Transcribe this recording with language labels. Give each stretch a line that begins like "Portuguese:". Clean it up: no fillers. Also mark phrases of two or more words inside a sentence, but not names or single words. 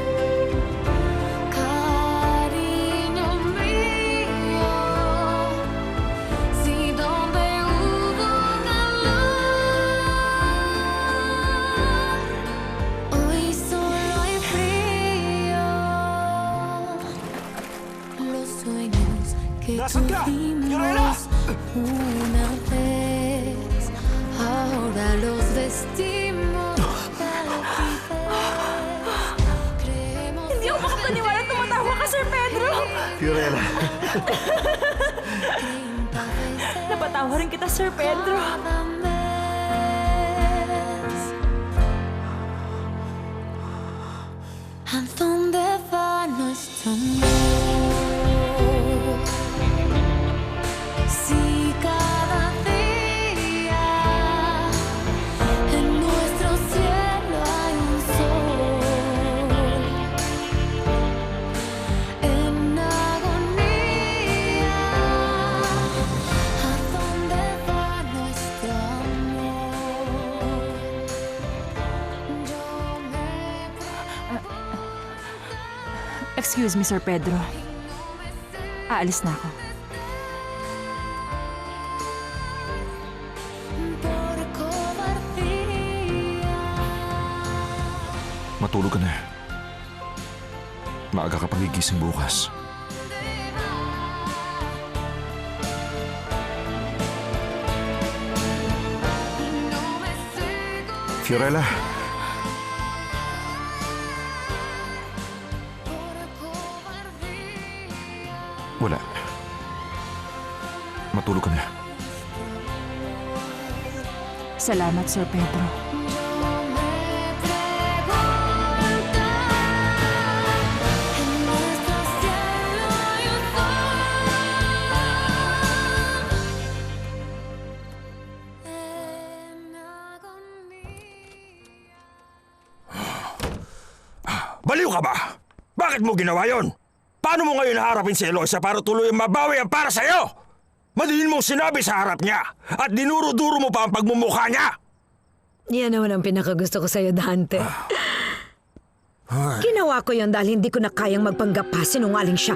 Spanish: Cariño mío, si donde hubo calor, hoy solo hay frío. Los sueños que tuvimos una vez, ahora los vestimos de altivez. Creemos
Filipino: Hindi ako makapaniwala tumatawa ka, Sir Pedro. Fiorella. Napatawa rin kita, Sir Pedro.
Spanish: cada mes. ¿A dónde va nuestro amor? Si cada día en nuestro cielo hay un sol en agonía, ¿a dónde va nuestro amor? Yo me
English: Excuse me,
Filipino: Sir Pedro. Aalis na ako.
Spanish: por cobardía.
Filipino: Matulog ka na. Maaga ka pagigising bukas. Fiorella, wala. Matulog ka na. Salamat, Sir Pedro.
Spanish: En nuestro cielo hay un sol en agonía.
Filipino: Baliw ka ba? Bakit mo ginawa yon? Paano mo ngayon haharapin si Eloisa para tuluyang mabawi ang para sa'yo? Madiin mong sinabi sa harap niya at dinuro-duro mo pa ang pagmumukha niya. Yan naman ang pinakagusto ko sa'yo, Dante. Ginawa ko yon dahil hindi ko na kayang magpanggap pa sinungaling siya.